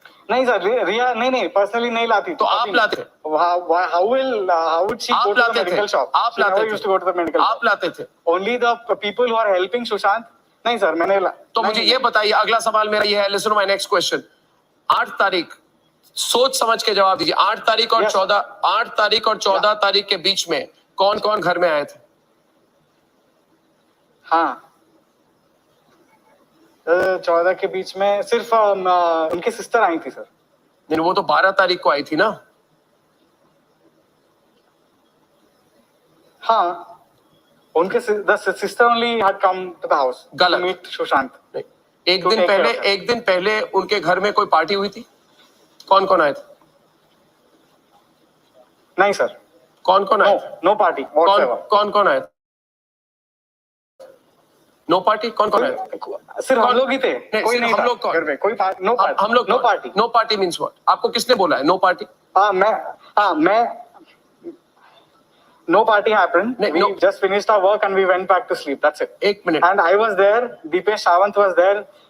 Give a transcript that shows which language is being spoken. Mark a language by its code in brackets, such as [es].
[hi] नहीं सर, रिया नहीं पर्सनली नहीं लाती. तो आप लाते थे? [en] How would she go to the medical shop? [hi] आप लाते थे? [en] Used to go to the medical shop. [hi] आप लाते थे? [en] Only the people who are helping Sushant. [hi] नहीं सर, मैंने तो मुझे ये बताइए, अगला सवाल मेरा ये है. [en] Listen to my next question. [hi] 8 तारीख, सोच समझ के जवाब दीजिए. 8 तारीख और 14 तारीख के बीच में कौन कौन घर में आए थे? हाँ, 14 के बीच में सिर्फ उनकी सिस्टर आई थी सर. नहीं, वो तो 12 तारीख को आई थी ना. हाँ, उनके [en] Sister only had come to the house to meet Sushant. [hi] एक दिन पहले उनके घर में कोई पार्टी हुई थी? कौन कौन आए थे? नहीं सर. कौन आए? [en] No party. [hi] कौन आए? [en] No party. [hi] कौन आए? सिर्फ हम लोग ही थे. कोई नहीं. हम लोग घर में कोई [en] No party. [hi] हम लोग [en] No party. No party means what? [hi] आपको किसने बोला है [en] No party? [hi] मैं [en] no party happened. We just finished our work and we went back to sleep. That's it. [hi] एक minute. [en] And I was there. Deepesh Sawant was there.